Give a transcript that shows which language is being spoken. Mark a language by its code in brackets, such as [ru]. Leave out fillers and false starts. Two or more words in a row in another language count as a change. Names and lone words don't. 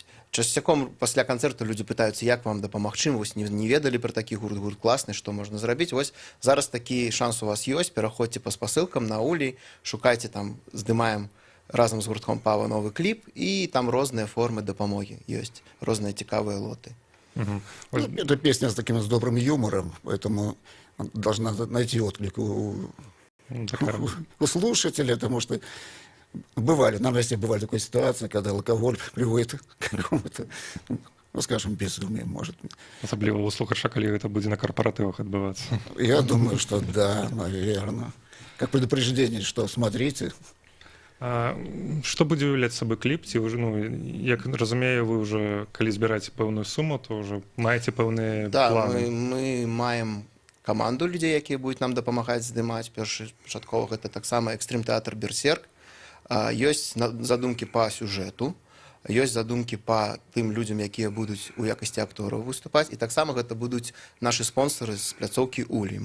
[be] Часцяком пасля канцэрту людзі пытаюцца, як вам дапамагчы, вось не ведалі пра такі гурт класны, што можна зрабіць. Вось зараз такі шанс у вас ёсць, пераходзьце па спасылкам на Улей, шукайце там, здымаем разам з гуртком «Пава» новы кліп, і там розныя формы дапамогі ёсць, розныя цікавыя лоты. Ну, [ru] эта песня с таким добрым юмором, поэтому должна найти отклик у слушателя, потому что Бывали, на России бывали такие ситуации, когда алкоголь приводит к какому-то, ну, скажем, безумию, может. [be] Асабліва ў слухача, калі гэта будзе на карпаратывах адбывацца. [ru] Я думаю, что да, наверное. Как предупреждение, что смотрите. [be] А што будзе уяўляць сабой кліп? Ці ўжо, ну, як разумею, вы ўжо, калі збіраеце пэўную суму, то ўжо маеце пэўныя Да, планы. мы маем каманду людзей, якія будуць нам дапамагаць здымаць. Першапачаткова гэта таксама экстрым-тэатр «Берсерк». Ёсць задумкі па сюжэту, ёсць задумкі па тым людзям, якія будуць у якасці актораў выступаць, і таксама гэта будуць нашы спонсары з пляцоўкі «Улей».